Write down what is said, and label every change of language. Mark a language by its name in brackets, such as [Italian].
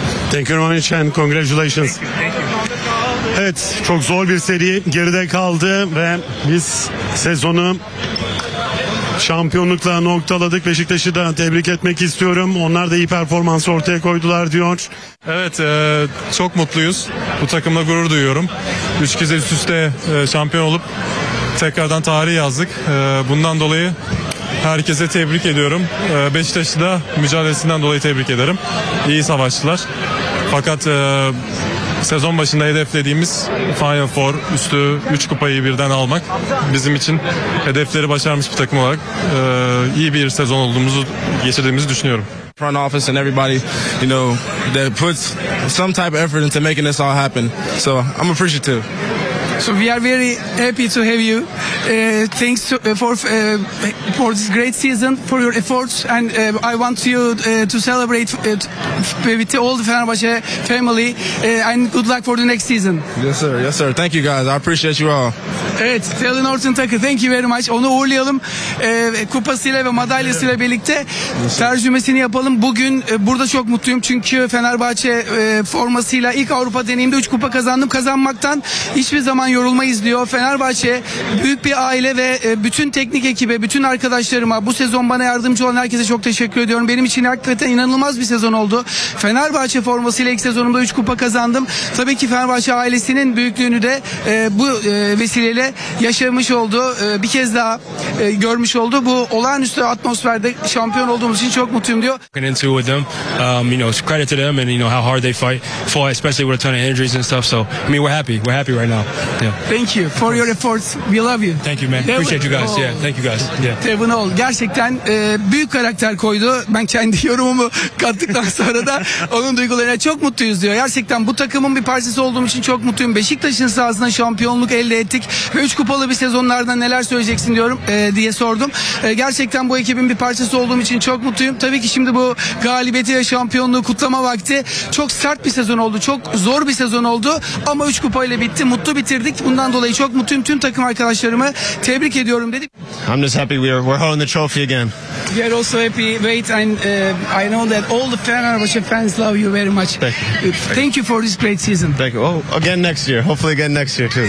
[English] Thank you very much and congratulations. [Turkish] Evet, çok zor bir seri geride kaldı ve biz sezonu şampiyonlukla noktaladık. Beşiktaş'ı da tebrik etmek istiyorum. Onlar da iyi performans ortaya koydular diyor. Evet, çok mutluyuz. Bu takımla gurur duyuyorum. 3 kez üst üste şampiyon olup tekrardan tarih yazdık. Bundan dolayı herkese tebrik ediyorum. Beşiktaş'ı da mücadelesinden dolayı tebrik ederim. İyi savaştılar. Fakat sezon başında hedeflediğimiz Final Four üstü 3 kupayı birden almak bizim için hedefleri başarmış bir takım olarak iyi bir sezon olduğumuzu geçirdiğimizi düşünüyorum. [English] Front office and everybody, you know, that puts some type of effort into making this all happen. So I'm appreciative. So we are very happy to have you. Thanks to, for this great season, for your efforts, and I want you to celebrate with all the Fenerbahce family, and good luck for the next season. Yes sir, yes sir. Thank you guys. I appreciate you all. [Turkish] Evet, [English] Selin Orçun Takı. Thank you very much. [Turkish] Onu uğurlayalım. Kupasıyla ve madalyasıyla birlikte tercümesini yapalım. Bugün burada çok mutluyum çünkü Fenerbahçe formasıyla ilk Avrupa deneyimde 3 kupa kazandım. Kazanmaktan hiçbir zaman yorulmayız diyor. Fenerbahçe büyük bir aile ve bütün teknik ekibe, bütün arkadaşlarıma, bu sezon bana yardımcı olan herkese çok teşekkür ediyorum. Benim için hakikaten inanılmaz bir sezon oldu. Fenerbahçe formasıyla ilk sezonumda 3 kupa kazandım. Tabii ki Fenerbahçe ailesinin büyüklüğünü de bu vesileyle yaşamış oldu. Bir kez daha görmüş oldu. Bu olağanüstü atmosferde şampiyon olduğumuz için çok mutluyum diyor. [English] Looking into with them, you know, credit to them and you know how hard they fight for, especially with a ton of injuries and stuff. So, I mean, we're happy right now. Yeah. Thank you for your efforts. We love you. Thank you, man. Appreciate you guys. Yeah, thank you guys. Yeah. [Turkish] Tevin Oğul gerçekten büyük karakter koydu. Ben kendi yorumumu kattıktan sonra da onun duygularına çok mutluyuz diyor. Gerçekten bu takımın bir parçası olduğum için çok mutluyum. Beşiktaş'ın sahasında şampiyonluk elde ettik. Ve 3 kupalı bir sezonlardan neler söyleyeceksin diyorum diye sordum. Gerçekten bu ekibin bir parçası olduğum için çok mutluyum. Tabii ki şimdi bu galibiyeti ve şampiyonluğu kutlama vakti. Çok sert bir sezon oldu. Çok zor bir sezon oldu. Ama 3 kupayla bitti. Mutlu bitirdik. Bundan dolayı çok mutluyum. Tüm takım arkadaşlarımı tebrik ediyorum dedim. [English] I'm just happy we're holding the trophy again. We are also happy. Wait, and I know that all the Fenerbahçe fans love you very much. Thank you. Thank you for this great season. Thank you. Oh, again next year. Hopefully again next year too.